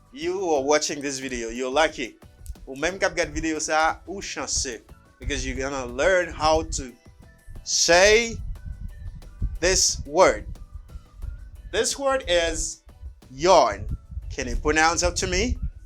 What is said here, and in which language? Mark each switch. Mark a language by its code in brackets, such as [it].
[en] You are watching this video, you're lucky. [ht] Ou même kap gade video sa, ou chanceux. [en] Because you're gonna learn how to say this word. This word is yarn. Can you pronounce it to me?